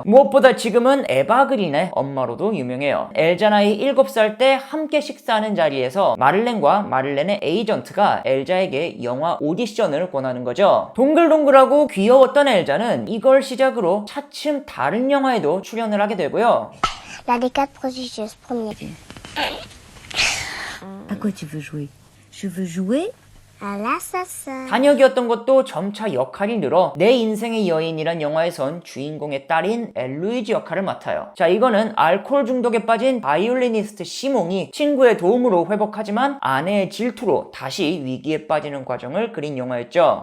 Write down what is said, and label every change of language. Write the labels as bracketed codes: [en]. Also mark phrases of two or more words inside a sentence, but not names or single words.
[ko] 무엇보다 지금은 에바 그린의 엄마로도 유명해요. 엘자 나이 7살 때 함께 식사하는 자리에서 마를렌과 마를렌의 에이전트가 엘자에게 영화 오디션을 권하는 거죠. 동글동글하고 귀여웠던 엘자는 이걸 시작으로 차츰 다른 영화에도 출연을 하게 되고요. [fr] La des 4 prodigieuses, premier. À quoi tu veux jouer? Je veux jouer À l'assassin. [ko] 단역이었던 것도 점차 역할이 늘어 내 인생의 여인이란 영화에선 주인공의 딸인 엘루이지 역할을 맡아요. 자, 이거는 알코올 중독에 빠진 바이올리니스트 시몽이 친구의 도움으로 회복하지만 아내의 질투로 다시 위기에 빠지는 과정을 그린 영화였죠.